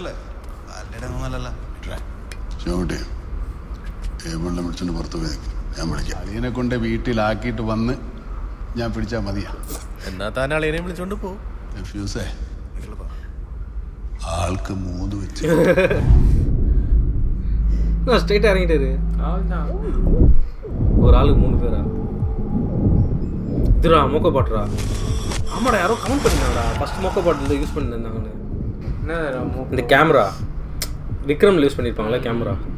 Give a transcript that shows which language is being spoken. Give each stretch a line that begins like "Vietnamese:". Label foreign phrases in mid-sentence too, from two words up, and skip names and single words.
Malayalam: ടേബിളിനെ പിടിച്ചോണ്ട് പുറത്ത് പോയി ഞാൻ വിളിക്കാം. അളിയനെ കൊണ്ട് വീട്ടിലാക്കിയിട്ട് വന്ന് ഞാൻ പിടിച്ചാൽ മതിയാ. എന്നാ താൻ അളിയനെ വിളിച്ചോണ്ട് പോ. ഫ്യൂസേ ആൾക്ക് 3 വെച്ച്
Tamil: ஸ்ட்ரைட்டாக இறங்கிட்டாரு. ஒரு ஆளுக்கு 3 பேரா? இதுரா மொக்க பாட்டுறா. ஆமாடா யாரோ கமெண்ட் பண்ணிருந்தாங்கடா ஃபர்ஸ்ட் மொக்க பாட்டில் யூஸ் பண்ணியிருந்தாங்கன்னு. என்ன இந்த கேமரா விக்ரமில் யூஸ் பண்ணியிருப்பாங்களே கேமரா.